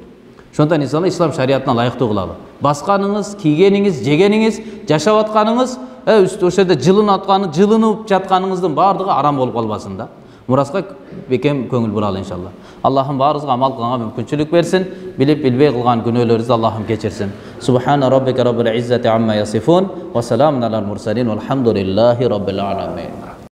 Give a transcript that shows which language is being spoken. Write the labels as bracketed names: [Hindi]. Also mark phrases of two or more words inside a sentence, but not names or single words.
[Kyrgyz] Ошондон иншалла ислам шариятына ылайыктуу кылалы. Басканыңыз, кийгениңиз, жегениңиз, жашап атканыңыз, ошол жерде жылынып жатканыңыздын бардыгы арам болуп калбасын да. Мураска бекем көңүл буралы иншалла. Аллахым баарыбызга амал кылганга мүмкүнчүлүк берсин, билип билбей кылган күнөөлөрүбүздү Аллахым кечирсин. [Arabic] سبحان ربك رب العزة عما يصفون وسلام على المرسلين والحمد لله رب العالمين.